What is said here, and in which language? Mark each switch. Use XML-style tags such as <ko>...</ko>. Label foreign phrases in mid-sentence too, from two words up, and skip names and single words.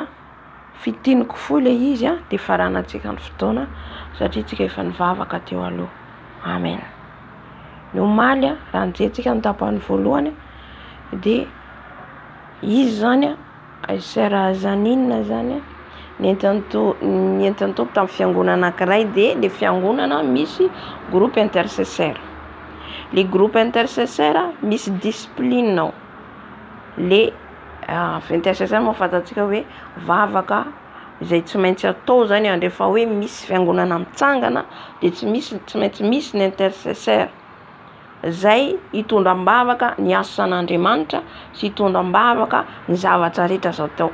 <mg>Fitiniko foy le izy dia faranantsika ny fotoana satria tsika efa nivavaka teo aloha. Amen. Ny omaly raha nijery ny tapany voalohany dia izy zany sera Zanina zany nentin'ny tompo tamin'ny fiangonana anankiray dia le fiangonana misy</mg> <fr>groupe intercesseur. Le groupe intercesseur</fr> <mg>misy discipline ao.</mg> <fr>Le intercesseur</fr> <mg>moa fantatsika hoe vavaka izay tsy maintsy atao zany rehefa hoe misy fiangonana mitsangana dia tsy maintsy misy ny intercesseur. Zay hitondram-bavaka ny asan'Andriamanitra sy hitondram-bavaka ny zavatra rehetra azo atao.</mg>